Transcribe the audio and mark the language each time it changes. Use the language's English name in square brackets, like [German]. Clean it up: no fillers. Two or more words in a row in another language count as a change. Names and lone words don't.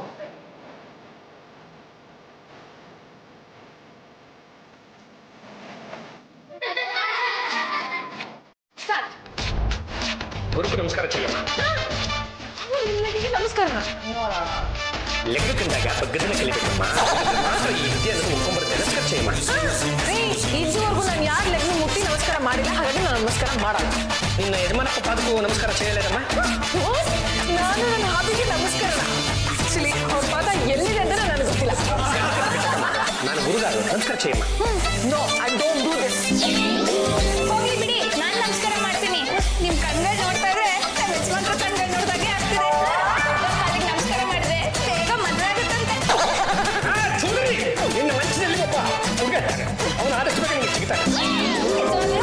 [Telugu] గురుకు నమస్కారం చెయ్యమ్మా. [Kannada] ನಮಸ್ಕಾರ. ಲೆಕ್ಕಕ್ಕಿಂದಾಗ ಬಗ್ಗದನ್ನ ಕಲಿಬೇಕಮ್ಮ. ಮಾತ್ರ ಈ ವಿದ್ಯೆಯನ್ನು ಉಳ್ಕೊಂಡ್ಬರುತ್ತೆ. [Telugu] నమస్కార చెయ్యమ్మ. [Kannada] ಇದುವರೆಗೂ ನಾನು ಯಾರ ಲೆಗ್ನ ಮುಟ್ಟಿ ನಮಸ್ಕಾರ ಮಾಡಿಲ್ಲ, ಹಾಗಾಗಿ ನಾನು ನಮಸ್ಕಾರ ಮಾಡಲ್ಲ. ನಿನ್ನ ಯಜಮಾನಪ್ಪ ಪಾದಕ್ಕೂ [Telugu] నమస్కార చేయలేదమ్మ. [Kannada] ನಾನು ನನ್ನ ಹಾಬಿಗೆ ನಮಸ್ಕಾರ. ಆಕ್ಚುಲಿ ಅವ್ರ ಪಾದ ಎಲ್ಲಿದೆ ಅಂತ ನನಗೆ ಗೊತ್ತಿಲ್ಲ. ನಾನು ಗುರುಗಾರು, [Telugu] నమస్కార చేయమ్మ. [English] No, I don't do this. [Kannada] ಹೋಗ್ಲಿ ಬಿಡಿ, ನಾನು ನಮಸ್ಕಾರ ಮಾಡ್ತೀನಿ. ನಿಮ್ ಕಣ್ಗಳು ನೋಡ್ತಾ ಇದ್ರೆ ನಮ್ಮ ಯಜಮಾನ್ರ ಕಣ್ಗಳು ನೋಡ್ದಾಗೆ ಆಗ್ತಿದೆ. ಕಾಲಿಗೆ ನಮಸ್ಕಾರ ಮಾಡಿದ್ರೆ ಬೇಗ ಮದುವೆ ಆಗುತ್ತಂತೆ. ನಿನ್ನ ಮನಸ್ಸಿನಲ್ಲಿ ಒಬ್ಬ ಹುಡುಗ ಇರ್ತಾನೆ, ಅವನು ಆದಷ್ಟು ಬೇಗ ನಿಮಗೆ ಸಿಗ್ತಾನೆ. ಯಜಮಾನ್ರು,